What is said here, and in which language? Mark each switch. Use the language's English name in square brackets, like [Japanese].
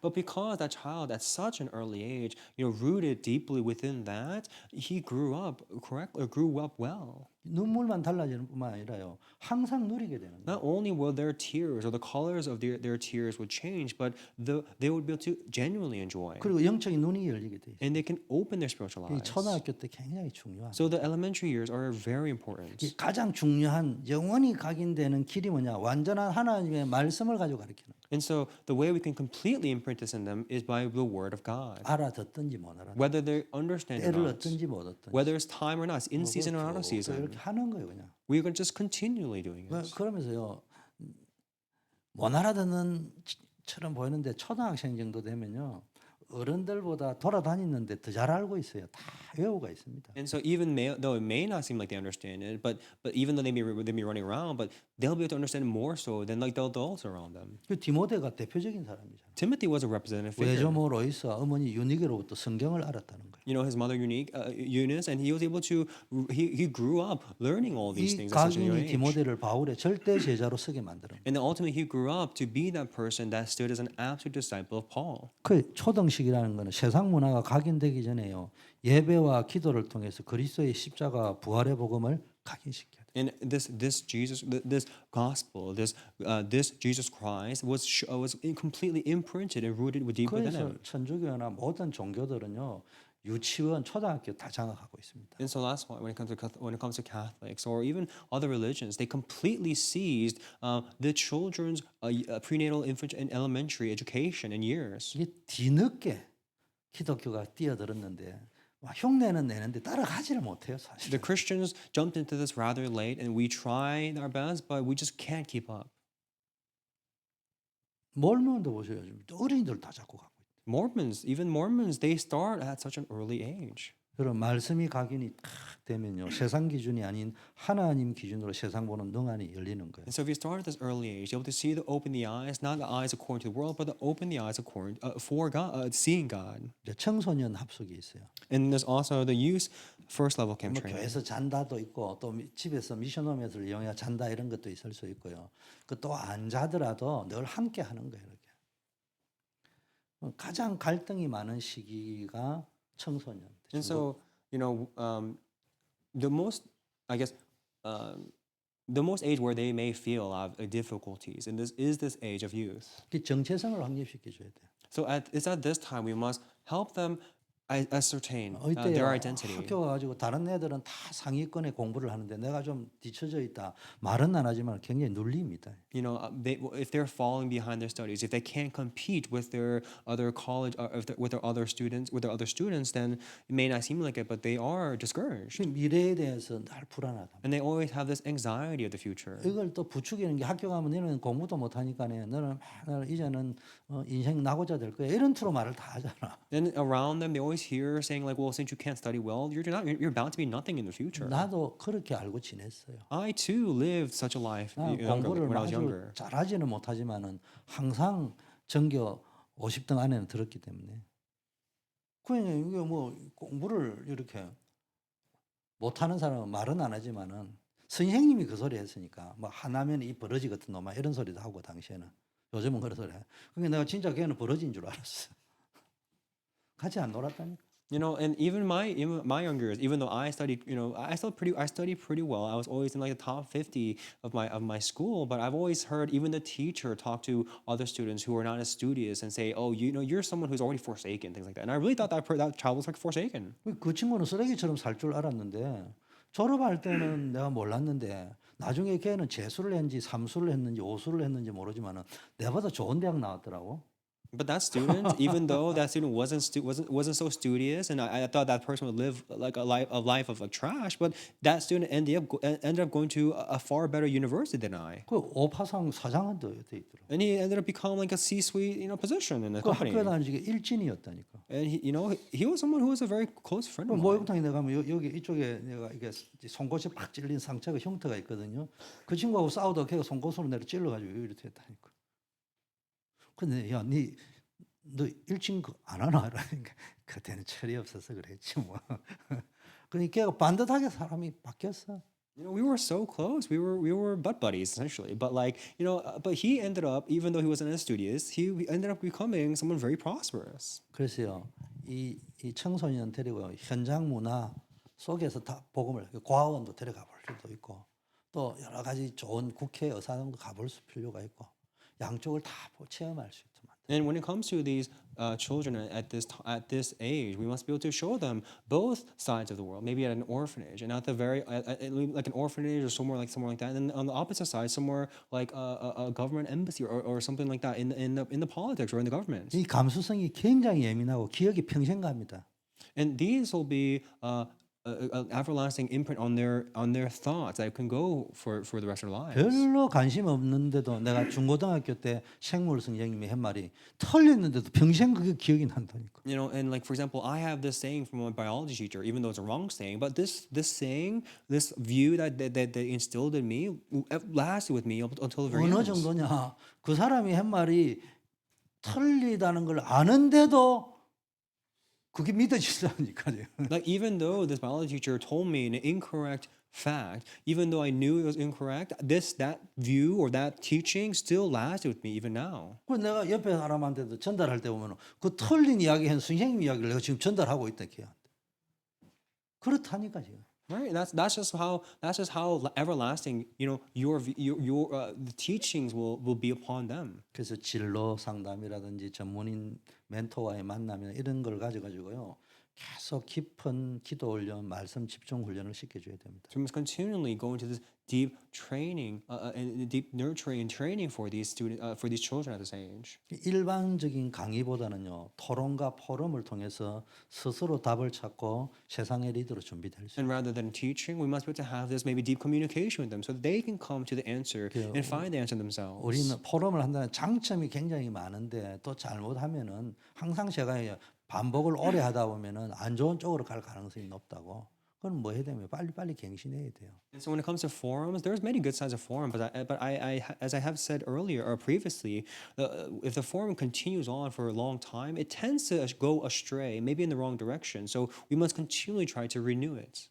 [English] But because that child at such an early age, rooted deeply within that, he grew up well. [Korean] 눈물만 달라지는 뿐만 아니라요 항상 누리게 되는 거예요. [English] Not only will their tears or the colors of their tears would change, but they would be able to genuinely enjoy. [Korean] 그리고 영적인 눈이 열리게 돼 있어요. [English] And they can open their spiritual [Korean] 이 [English] eyes. [Korean] 초등학교 때 굉장히 중요한. [English] So the elementary years are very important. [Korean] 이 가장 중요한 영원히 각인되는 길이 뭐냐? 완전한 하나님의 말씀을 가지고 가르치는 거예요. [English] And so the way we can completely imprint this in them is by the word of God. [Korean] 알아듣든지 못 알아듣든지, [English] Whether they understand or [Korean] 때를 [English] not, [Korean] 얻든지 못 얻든지, [English] whether it's time or not, in season or out of season, [Korean] 이렇게 하는 거예요, 그냥. [English] we are just continually doing this. [Korean] 그러면서요 못 알아듣는 처럼 보이는데 초등학생 정도 되면요 어른들보다 돌아다니는데 더 잘 알고 있어요. 다 외우가 있습니다. [English] And so even though it may not seem like they understand it, but even though they may be running around, but they'll be able to understand it more so than like the adults around them. [Korean] 그 디모데가 대표적인 사람이잖아요. [English] Timothy was a representative figure. [Korean] 외조모 로이스와 어머니 유니게로부터 성경을 알았다는 거예요. [English] You know, his mother Eunice, and he was able to he grew up learning all these [Korean] 이 [English] things at such a young [Korean] 각인이 [English] age. [Korean] 디모데를 바울의 절대 제자로 서게 만드는 거예요. [English] And then ultimately he grew up to be that person that stood as an absolute disciple of Paul. [Korean] 그 초등식이라는 것은 세상 문화가 각인되기 전에요. 예배와 기도를 통해서 그리스도의 십자가 부활의 복음을 각인시켜야 돼요. [English] And this gospel, this Jesus Christ was completely imprinted and rooted deep within [Korean] 그래서 [English] him. [Korean] 천주교나 모든 종교들은요. 유치원, 초등학교 다 장악하고 있습니다. [English] And so that's why when it comes to Catholics or even other religions, they completely seized the children's prenatal, infant, and elementary education in years. [Korean] 이게 뒤늦게 기독교가 뛰어들었는데 막 흉내는 내는데 따라가지를 못해요, 사실. [English] The Christians jumped into this rather late, and we tried our best, but we just can't keep up. [Korean] 몰몬도 보세요. 어린이들 다 잡고 가고 있어요. [English] Even Mormons, they start at such an early age. [Korean] 그럼 말씀이 각인이 탁 되면요. 세상 기준이 아닌 하나님 기준으로 세상 보는 능한이 열리는 거예요. [English] And so if you start at this early age, you're able to see open the eyes, not the eyes according to the world, but to open the eyes according for God, seeing God. [Korean] 이제 청소년 합숙이 있어요. [English] And there's also the youth first level camp [Korean] 뭐 [English] training. [Korean] 교회에서 잔다도 있고 또 집에서 미션홈에서 이용해 잔다 이런 것도 있을 수 있고요. 그 또 안 자더라도 늘 함께 하는 거예요. 이렇게. 가장 갈등이 많은 시기가 청소년. [English] And so, you know, the most, I guess, the most age where they may feel difficulties, and this is this age of youth. [Korean] 그 정체성을 확립시켜 줘야 돼요. [English] So it's at this time we must help them ascertain [Korean] 이때 [English] their identity. [Korean] 학교 가가지고 다른 애들은 다 상위권의 공부를 하는데 내가 좀 뒤쳐져 있다. 말은 안 하지만 굉장히 눌립니다. [English] You know, if they're falling behind their studies, if they can't compete with their other college, with their other students, then it may not seem like it, but they are discouraged, [Korean] 미래에 대해서 늘 불안하다. [English] and they always have this anxiety of the future. [Korean] 이걸 또 부추기는 게 학교 가면 너는 공부도 못 하니까네. 너는 맨날 이제는 인생 낙오자 될 거야. 이런 투로 말을 다 하잖아. [English] Then around them, they always hear saying like, "Well, since you can't study well, you're bound to be nothing in the future." [Korean] 나도 그렇게 알고 지냈어요. [English] I too lived such a life [Korean] 나 공부를 [English] when I was [Korean] 아주 [English] younger. [Korean] 잘하지는 못하지만은 항상 전교 50등 안에는 들었기 때문에. 그냥 이게 뭐 공부를 이렇게 못하는 사람은 말은 안 하지만은 선생님이 그 소리 했으니까 뭐 하나면 이 버러지 같은 놈아 이런 소리도 하고 당시에는 요즘은 그런 소리 해. 그러니까 내가 진짜 걔는 버러지인 줄 알았어. 같이 안 놀았다니까. [English] You know, and even my younger years, even though I studied, you know, I studied pretty well. I was always in like the top 50 of my school, but I've always heard even the teacher talk to other students who are not as studious and say, "Oh, you know, you're someone who's already forsaken," things like that. And I really thought that child was like forsaken. [Korean] 그 친구는 쓰레기처럼 살 줄 알았는데 졸업할 때는 내가 몰랐는데 나중에 걔는 재수를 했는지 삼수를 했는지 오수를 했는지 모르지만은 내보다 좋은 대학 나왔더라고. [English] But that student, even though that student wasn't so studious, and I thought that person would live like a life of like trash, but that student ended up going to a far better university than I, [Korean] 그 오파상 사장한테 돼 있더라고. [English] and he ended up becoming like a C-suite, you know, position in the [Korean] 그 [English] company. [Korean] 학교 다니기 일진이었다니까. [English] And he, you know, he was someone who was a very close friend [Korean] 그 [English] of mine. [Korean] 목욕탕에 내가 가면 여기 이쪽에 내가 이게 송곳이 팍 찔린 상처가 흉터가 있거든요. 그 친구하고 싸우다 걔가 송곳으로 내가 찔러가지고 이렇게 했다니까. 근데 야, 너 일진 안 하나? 그러니까 그때는 철이 없어서 그랬지 뭐. 그러니까 걔가 반듯하게 사람이 바뀌었어. [English] You know, we were so close. We were butt buddies essentially. But like, you know, but he ended up, even though he wasn't as studious, he ended up becoming someone very prosperous. [Korean] 그래서요, 이 청소년 데리고 현장 문화 속에서 다 복음을 과학원도 데려가 볼 수도 있고, 또 여러 가지 좋은 국회 의사당도 가볼 필요가 있고, 양쪽을 다 체험할 수 있도록. [English] And when it comes to these children at this age, we must be able to show them both sides of the world. Maybe at an orphanage, and at the like an orphanage or somewhere like that. And then on the opposite side, somewhere like a government embassy or something like that in the politics or in the government. [Korean] 이 감수성이 굉장히 예민하고 기억이 평생 갑니다. [English] And these will be an everlasting imprint on their thoughts that can go for the rest of their lives. [Korean] 별로 관심 없는데도 내가 중고등학교 때 생물 선생님이 한 말이 틀렸는데도 평생 그게 기억이 난다니까. [English] You know, and like for example, I have this saying from my biology teacher, even though it's a wrong saying, but this saying, this view that they instilled in me lasted with me until the very [Korean] 어느 [English] end. [Korean] 정도냐? 그 사람이 한 말이 틀리다는 걸 아는데도 그게 믿어지다니까요. [English] Like even though this biology teacher told me an incorrect fact, even though I knew it was incorrect, that view or that teaching still lasted with me even now. [Korean] 그 내가 옆에 사람한테도 전달할 때 보면 그 틀린 이야기한 선생님 이야기를 내가 지금 전달하고 있다 걔한테. 그렇다니까 지금. [English] Right, that's just how everlasting, you know, your the teachings will be upon them. [Korean] 그래서 진로 상담이라든지 전문인 멘토와의 만남이나 이런 걸 가져가지고요. 계속 깊은 기도 훈련, 말씀 집중 훈련을 시켜줘야 됩니다. [English] So we must continually go into this deep training and deep nurturing and training for these students, for these children at this age. [Korean] 일반적인 강의보다는요. 토론과 포럼을 통해서 스스로 답을 찾고 세상의 리더로 준비될 수 있어요. [English] And rather than teaching, we must be able to have this maybe deep communication with them, so that they can come to the answer and find the answer themselves. [Korean] 우리는 포럼을 한다는 장점이 굉장히 많은데 또 잘못하면은 항상 제가 반복을 오래 하다 보면은 안 좋은 쪽으로 갈 가능성이 높다고. 그건 뭐 해야 되면 빨리 갱신해야 돼요. [English] And so when it comes to forums, there's many good sides of forum, but as I have said earlier or previously, if the forum continues on for a long time, it tends to go astray, maybe in the wrong direction. So we must continually try to renew it.